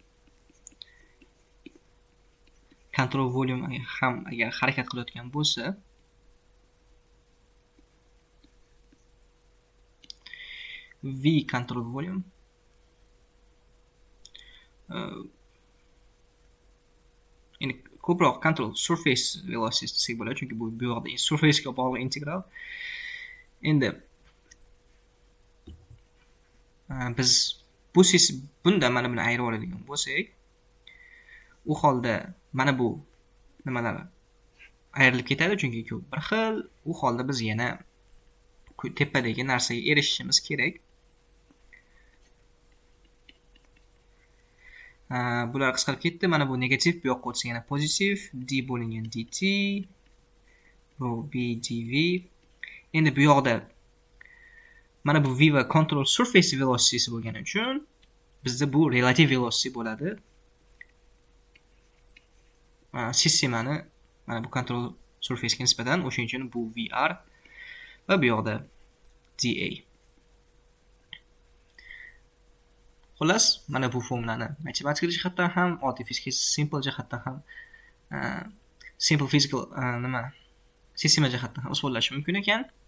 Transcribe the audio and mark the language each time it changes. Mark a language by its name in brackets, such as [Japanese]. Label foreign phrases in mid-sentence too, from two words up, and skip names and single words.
[English] control volume [Uzbek] ham agar harakat qilayotgan bo'lsa, v [English] control volume [Uzbek] endi ko'proq [English] control surface velocity [Uzbek] desak bo'ladi, chunki bu yoqda surface ga bog'liq integral. Endi biz bunda mana buni ayirib oladigan bo'lsak, u holda mana bu nimalar ayrilib ketadi, chunki ko'p bir xil. U holda biz yana tepadagi narsaga erishishimiz kerak. Bular qisqarib ketdi. Mana bu negativ, bu yoqqa o'tsa yana pozitiv. D bo'lingan dt, bu b dv. Endi bu yoqda mana bu v va [English] control surface velocity [Uzbek] bo'lgani uchun bizda bu [English] relative velocity [Uzbek] bo'ladi. Sistemani mana bu [English] control surface [Uzbek] ga nisbatan, o'shaning uchun bu vr va bu yoqda dA. Xullas, mana bu formulani matematik jihatdan ham, oddiy fizika simple jihatdan ham, [English] simple physical [Uzbek] sistema jihatdan ham isbotlash mumkin ekan.